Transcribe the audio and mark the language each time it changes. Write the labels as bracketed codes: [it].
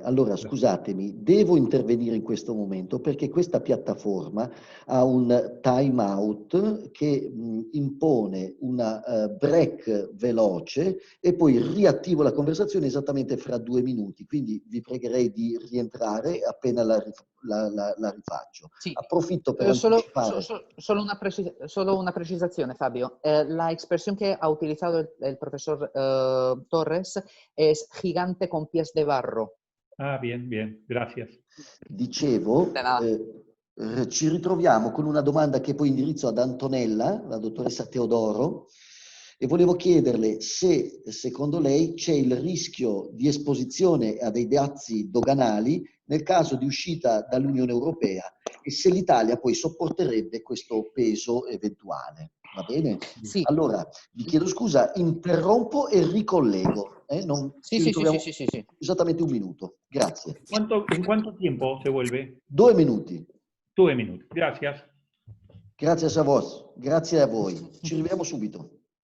[it] Allora, scusatemi, devo intervenire in questo momento perché questa piattaforma ha un time out che impone una break veloce e poi riattivo la conversazione esattamente fra 2 minuti. Quindi vi pregherei di rientrare appena la rifaccio. Sì. Approfitto per anticipare. Solo una precisazione, Fabio. [es] La expresión que ha utilizado el profesor Torres es gigante con pies de barro. Ah, bien, bien, gracias. [it] Dicevo, [es] De nada. [it] ci ritroviamo con una domanda che poi indirizzo ad Antonella, la dottoressa Teodoro, e volevo chiederle se secondo lei c'è il rischio di esposizione a dei dazi doganali nel caso di uscita dall'Unione Europea e se l'Italia poi sopporterebbe questo peso eventuale. Va bene? Sì. Allora, vi chiedo scusa, interrompo e ricollego. Ci ritroviamo Sì. esattamente 1 minuto. Grazie. [es] ¿En cuánto tiempo se vuelve? [it] 2 minuti. [es] 2 minutos. Gracias. [it] Grazie a voi. Ci rivediamo subito.